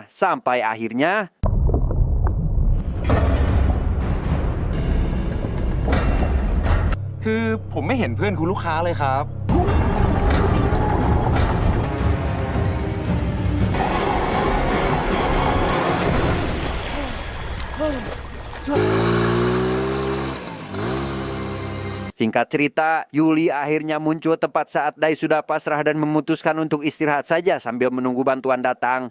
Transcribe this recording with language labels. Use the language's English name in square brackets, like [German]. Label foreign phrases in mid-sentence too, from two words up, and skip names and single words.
[Indonesian] Sampai akhirnya... [Thai] คือผมไม่เห็นเพื่อนคุณลูกค้าเลยครับ [Indonesian] Singkat cerita, Yuli akhirnya muncul tepat saat Dai sudah pasrah dan memutuskan untuk istirahat saja sambil menunggu bantuan datang.